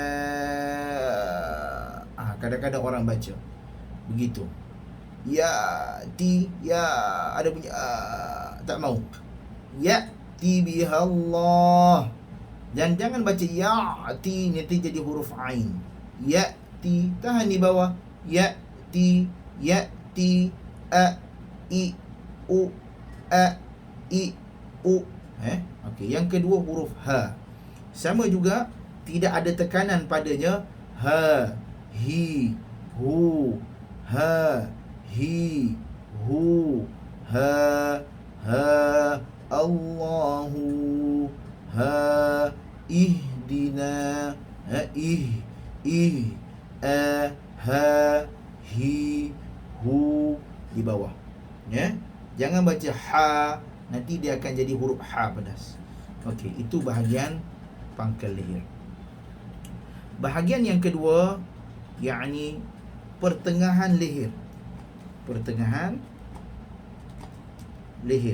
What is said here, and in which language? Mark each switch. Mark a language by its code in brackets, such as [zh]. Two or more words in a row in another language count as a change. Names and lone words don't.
[ms] Kadang-kadang orang baca begitu. Ya, ti, ya, ada bunyi tak mau. Ya, ti bihallah. Dan jangan baca ya, ti, nanti jadi huruf ain. Ya, ti, tahan di bawah. Ya, ti, a, i, u, a, i, u. Okey, yang kedua huruf ha. Sama juga, tidak ada tekanan padanya. Ha, hi, hu, ha, hi, hu, ha, ha, Allahu, ha, ihdina, ih, a, ha, hi, hu di bawah. Jangan baca ha, nanti dia akan jadi huruf ha pedas. Okey, itu bahagian pangkal leher. Bahagian yang kedua, yakni pertengahan leher. Pertengahan leher.